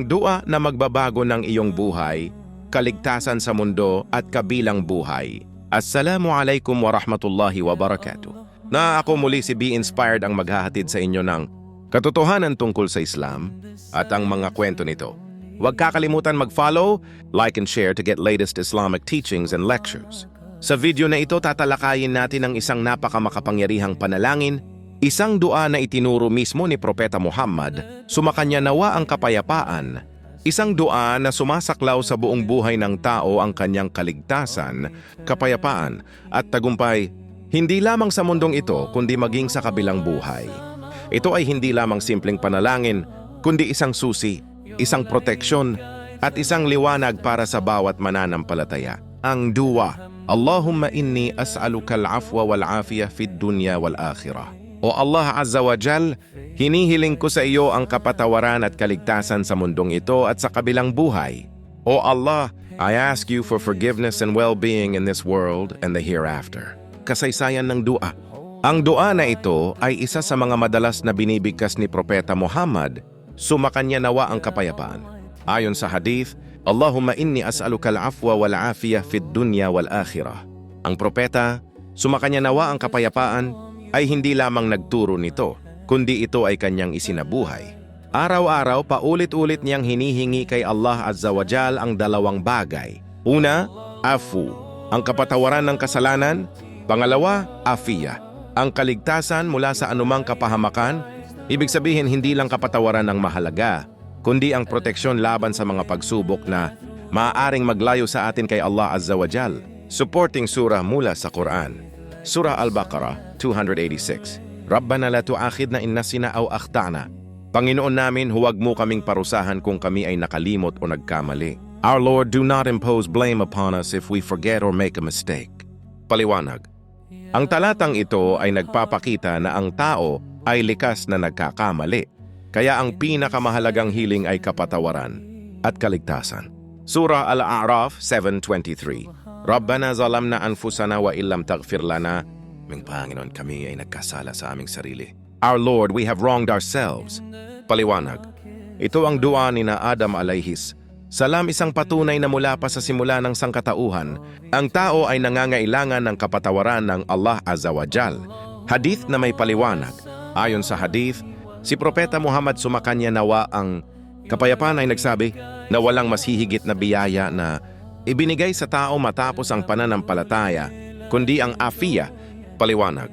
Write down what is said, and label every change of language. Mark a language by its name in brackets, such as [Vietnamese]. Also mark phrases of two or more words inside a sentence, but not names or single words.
[Filipino] dua na magbabago ng iyong buhay, kaligtasan sa mundo at kabilang buhay. [Arabic] السلام عليكم ورحمة الله وبركاته. [Filipino] Na ako muli si Be Inspired ang maghahatid sa inyo ng katotohanan tungkol sa Islam at ang mga kwento nito. Huwag kakalimutan mag-follow, [English] like and share to get latest Islamic teachings and lectures. [Filipino] Sa video na ito, tatalakayin natin ang isang napakamakapangyarihang panalangin, isang dua na itinuro mismo ni Propeta Muhammad, sumakanya nawa ang kapayapaan, isang dua na sumasaklaw sa buong buhay ng tao ang kanyang kaligtasan, kapayapaan at tagumpay, hindi lamang sa mundong ito kundi maging sa kabilang buhay. Ito ay hindi lamang simpleng panalangin, kundi isang susi, isang proteksyon at isang liwanag para sa bawat mananampalataya. Ang dua, [Arabic] اللهم إني أسألك العفو والعافية في الدنيا والآخرة. O الله عز وجل, [Filipino] hinihiling ko sa iyo ang kapatawaran at kaligtasan sa mundong ito at sa kabilang buhay. [English] O Allah, I ask you for forgiveness and well-being in this world and the hereafter. [Filipino] Kasaysayan ng dua. Ang dua na ito ay isa sa mga madalas na binibigkas ni Propeta Muhammad, sumakanya nawa ang kapayapaan. Ayon sa hadith, [Arabic] اللهم إني أسألك العفو والعافية في الدنيا والآخرة. [Filipino] Ang propeta, sumakanya nawa ang kapayapaan, ay hindi lamang nagturo nito, kundi ito ay kanyang isinabuhay. Araw-araw, paulit-ulit niyang hinihingi kay Allah [Arabic] عز وجل [Filipino] ang dalawang bagay. Una, afu, ang kapatawaran ng kasalanan. Pangalawa, afiyah, ang kaligtasan mula sa anumang kapahamakan. Ibig sabihin, hindi lang kapatawaran ang mahalaga, kundi ang proteksyon laban sa mga pagsubok na maaaring maglayo sa atin kay Allah [Arabic] عز وجل. [English] Supporting surah [Filipino] mula sa Quran. Surah Al-Baqarah 286. [Arabic] ربنا لا تؤاخذنا إن نسينا أو أخطأنا. [Filipino] Panginoon namin, huwag mo kaming parusahan kung kami ay nakalimot o nagkamali. [English] Our Lord, do not impose blame upon us if we forget or make a mistake. [Filipino] Paliwanag. Ang talatang ito ay nagpapakita na ang tao ay likas na nagkakamali. Kaya ang pinakamahalagang hiling ay kapatawaran at kaligtasan. Surah Al-A'raf 7:23. [Arabic] ربنا ظلمنا أنفسنا وإن لم تغفر لنا. [Filipino] Ming Panginoon, kami ay nagkasala sa aming sarili. [English] Our Lord, we have wronged ourselves. [Filipino] Paliwanag. Ito ang dua ni na Adam [Arabic] عليه السلام, [Filipino] isang patunay na mula pa sa simula ng sangkatauhan, ang tao ay nangangailangan ng kapatawaran ng Allah [Arabic] عز وجل. [Filipino] Hadith na may paliwanag. Ayon sa hadith, si Propeta Muhammad sumakanya nawa ang kapayapaan ay nagsabi na walang mas hihigit na biyaya na ibinigay sa tao matapos ang pananampalataya, kundi ang afiyah, paliwanag.